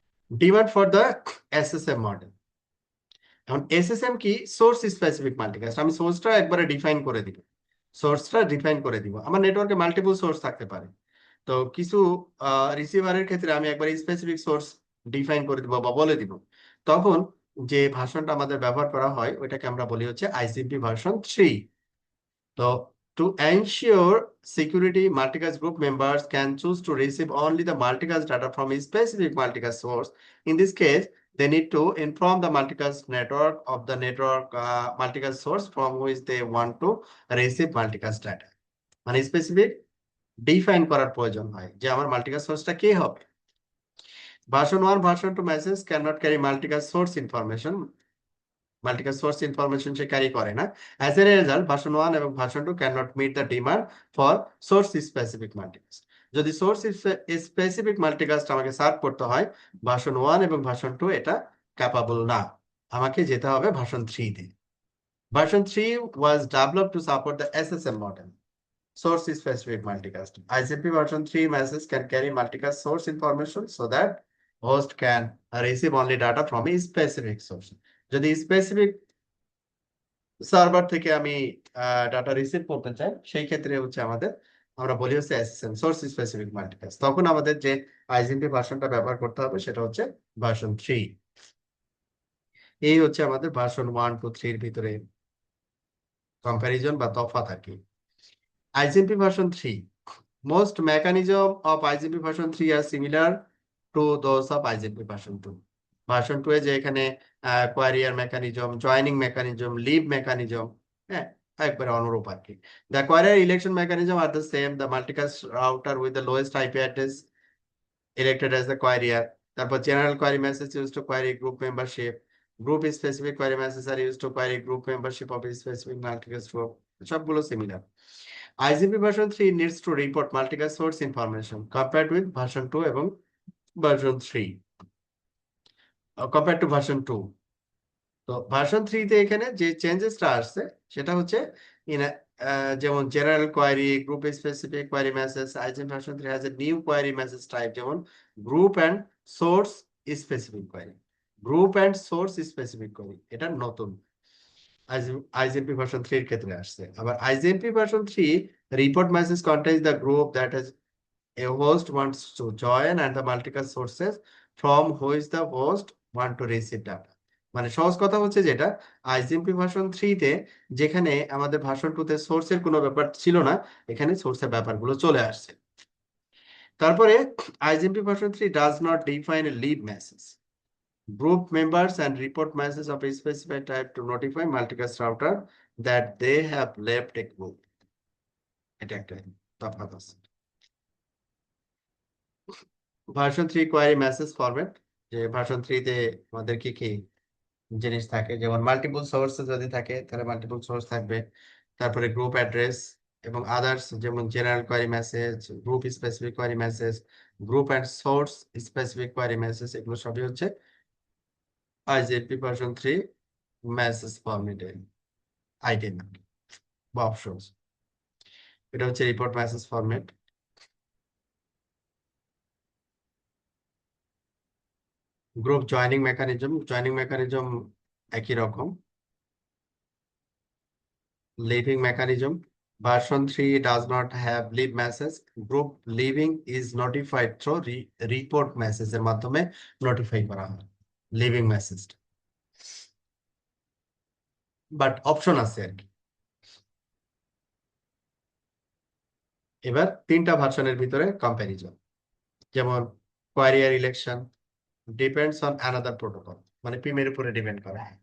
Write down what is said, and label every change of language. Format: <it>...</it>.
<en>Demand for the SSM model.</en> <bn>এখন SSM কি, source specific multicast, আমি সোর্সটা একবারে ডিফাইন করে দিব, আমার নেটওয়ার্কে মাল্টিপল সোর্স থাকতে পারে। তো কিছু রিসিভারের ক্ষেত্রে আমি একবার স্পেসিফিক সোর্স ডিফাইন করে দিব বা বলে দিব, তখন যে ভার্সনটা আমাদের ব্যবহার করা হয় ওইটাকে আমরা বলি হচ্ছে ICP version 3। So, to ensure security, multicast group members can choose to receive only the multicast data from a specific multicast source. In this case, they need to inform the multicast network of the network multicast source from which they want to receive multicast data. মানে specific define করার প্রয়োজন হয় যে আমার multicast সোর্সটা কে হবে।</bn> <en>version 1 version 2 message can not carry multicast source information, multicast source information</en> <bn>say carry করে না।</bn> <en>As a result version 1 এবং version 2 can not meet the demand for source specific multicast.</en> <bn>যদি সোর্স স্পেসিফিক মাল্টিকাস্ট আমাকে serve করতে হয়, version 1 এবং version 2 এটা capable না, আমাকে যেতে হবে ভার্সন 3 তে।</bn> <en>Version 3 was developed to support the SSM model, source specific multicast. ICP version 3 message can carry multicast source information so that host can receive only data from a specific source.</en> <bn>যদি specific server থেকে আমি data receive করতে চাই, সেই ক্ষেত্রে হচ্ছে আমাদের, আমরা বলি হচ্ছে এসএসএম, সোর্স স্পেসিফিক মাল্টিকাস্ট, তখন আমাদের যে আইজিএমপি ভার্সনটা ব্যবহার করতে হবে সেটা হচ্ছে ভার্সন 3। এই হচ্ছে আমাদের ভার্সন 1 2 3 এর ভিতরে কম্পারিজন বা তফাৎ আর কি।</bn> <en>IGMP version 3. Most mechanism of IGMP version 3 are similar to those of IGMP version 2.</en> <bn>Version 2 এ যে এখানে কোয়ারিয়ার mechanism, joining mechanism, leave mechanism, হ্যাঁ, একবারে অনুরূপ আর কি।</bn> <en>The query election mechanism are the same. The multicast router with the lowest IP address elected as the querier.</en> <bn>তারপর</bn> <en>general query message used to query group membership. Group specific query messages are used to query group membership of a specific multicast group.</en> <bn>সবগুলো similar.</bn> <en>IGP version 3 needs to report multicast source information compared with version 2 এবং version 3 compared to version 2।</en> <bn>তো version 3 তে এখানে যে চেঞ্জেসটা আসছে সেটা হচ্ছে in যেমন general query, group specific query message,</bn> <en>IGM version 3 has a new query message type,</en> <bn>যেমন group and source specific query, group and source specific query, এটা নতুন আইজিএমপি ভার্সন 3 এর ক্ষেত্রে আসছে। আবার IGMP version 3</bn> <en>report message contains the group that is a host wants to join and the multicast sources from which the host want to receive data।</en> <bn>মানে সহজ কথা হচ্ছে যেটা আইজিএমপি ভার্সন 3 তে যেখানে আমাদের ভার্সন 2 তে সোর্সের কোনো ব্যাপার ছিল না, এখানে সোর্সের ব্যাপারগুলো চলে আসছে। তারপরে</bn> <en>IGMP version 3 does not define a leave message, group members and report message of a specified type to notify multicast router that they have left a group।</en> <bn>এটা একটা তফাৎ আছে। ভার্সন 3 কোয়ারি মেসেজ ফরম্যাট, যে version 3 তে আমাদের কি কি জিনিস থাকে, যেমন মাল্টিপল সোর্স যদি থাকে তাহলে মাল্টিপল সোর্স থাকবে, তারপরে গ্রুপ অ্যাড্রেস এবং আদার্স যেমন general query message, group specific query message, group and source specific query message, এগুলো সবই হচ্ছে আইজেপি ভার্সন 3 মেসেজ ফরম্যাটে আইটেম বা অপশনস। এটা হচ্ছে report message format. Group joining mechanism একই রকম।</bn> <en>Leaving mechanism. Version 3 does not have leave message. Group leaving is notified through report message</en> <bn>এর মাধ্যমে নোটিফাই করা হয় লিভিং মেসেজ, বাট অপশন আছে আর কি। এবার তিনটা ভার্সনের ভিতরে কম্প্যারিজন, যেমন</bn> <en>querier election depends on another protocol,</en> <bn>মানে পিমের উপরে ডিপেন্ড করে।</bn>